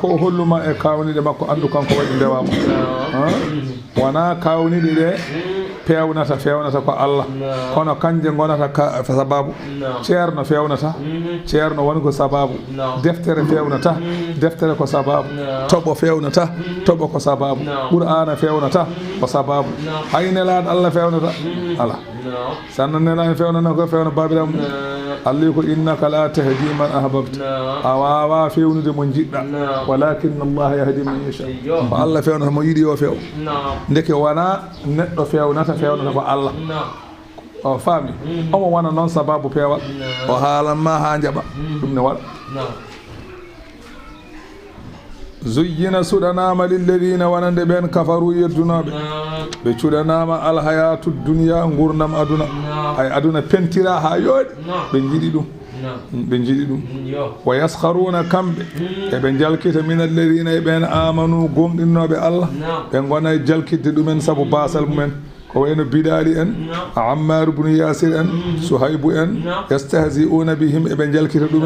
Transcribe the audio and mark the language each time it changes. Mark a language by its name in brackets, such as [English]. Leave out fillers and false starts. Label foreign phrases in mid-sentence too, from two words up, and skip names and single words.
[Fula] o holluma e kawniɗe makko andu kanko waɗi ndewama wona kawniɗe ɗe fewnata ko Allah kono kanje gonata ka sababu ceerno fewnata ceerno woni ko sababu deftere fewnata deftere ko sababu toɓo fewnata toɓo ko sababu qur'ana fewnata ko sababu hay nelaɗo Allah fewnata ala sanno nelaɗo fewnana ko fewna babiramu Allah ko [Arabic] إنك لا تهدي من أحببت [Fula] a wawa fewnude mo jiɗɗa [Arabic] ولكن الله يهدي من يشاء [Fula] ko Allah fewnata mo yiɗi o few ndeke wona neɗɗo fewnata ko Allah o faami omo wona noon sababu peewal o haalanma ha jaɓa ɗum ne waɗa zuyyina suɗanama lilladina wonande ɓen kafaru yeddunoɓe ɓe cuɗanama [Arabic] الحياة الدنيا [Fula] gurdam aduna ay aduna pentira ha yooɗi ɓe jiiɗi ɗum [Arabic] ويسخرون [Fula] kamɓe eɓe jalkita [Arabic] من الذين [Fula] e ɓen amanu gomɗinnoɓe Allah ɓe gona e jalkidde ɗumen saabu basal mumen ko wayno Bilali en Ammar ibn Yasir en Suhaybu en [Arabic] يستهزئون بهم [Fula] eɓe jalkita ɗumen